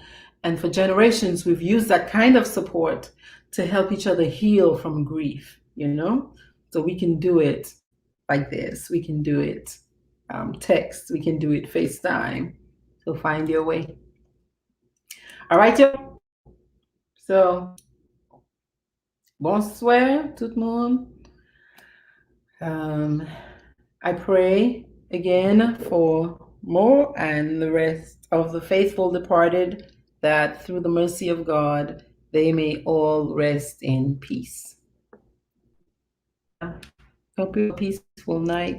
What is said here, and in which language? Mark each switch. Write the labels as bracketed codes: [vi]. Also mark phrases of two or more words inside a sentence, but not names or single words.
[en] And for generations, we've used that kind of support to help each other heal from grief, you know? So we can do it like this. We can do it text. We can do it FaceTime. So find your way. All right, y'all. So, [fr] bonsoir, tout le monde. [en] I pray again for Mo and the rest of the faithful departed that through the mercy of God, they may all rest in peace. Hope you have a peaceful night.